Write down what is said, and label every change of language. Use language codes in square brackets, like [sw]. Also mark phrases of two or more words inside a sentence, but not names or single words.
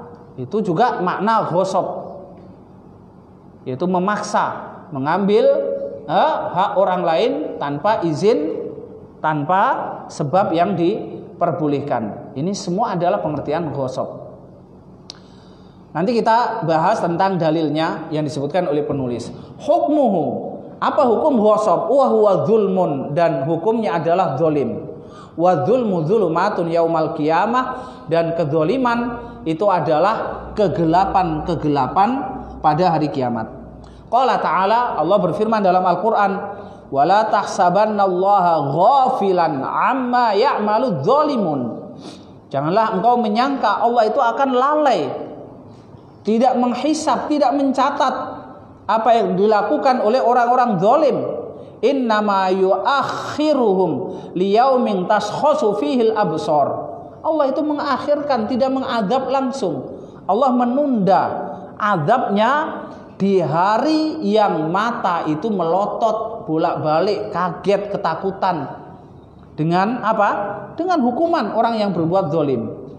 [id] Itu juga makna ghosab, yaitu memaksa, mengambil hak orang lain tanpa izin, tanpa sebab yang diperbolehkan. Ini semua adalah pengertian ghosab. Nanti kita bahas tentang dalilnya yang disebutkan oleh penulis. [ar] حكمه, [id] apa hukum ghosab? [ar] وهو ظلم, [id] dan hukumnya adalah zalim. [ar] والظلم ظلمات يوم القيامة, [id] dan kedzaliman itu adalah kegelapan-kegelapan pada hari kiamat. [ar] قال تعالى, [id] Allah berfirman dalam Al-Quran, [ar] ولا تحسبن الله غافلا عما يعمل الظالمون. [id] Janganlah engkau menyangka Allah itu akan lalai, tidak menghisab, tidak mencatat apa yang dilakukan oleh orang-orang zalim. [ar] إنما يؤخرهم ليوم تشخص فيه الأبصار. [id] Allah itu mengakhirkan, tidak mengadab langsung. Allah menunda adabnya di hari yang mata itu melotot bolak-balik, kaget, ketakutan. Dengan apa? Dengan hukuman orang yang berbuat zalim.